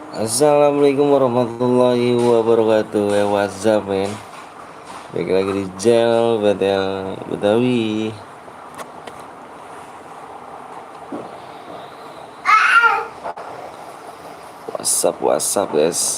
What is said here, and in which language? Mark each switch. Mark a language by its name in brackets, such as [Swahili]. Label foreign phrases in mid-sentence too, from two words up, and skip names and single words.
[Arabic] السلام عليكم ورحمة الله وبركاته. [English] What's up, man? [Indonesian] Balik lagi di channel Betel Betawi. [English] What's up, guys?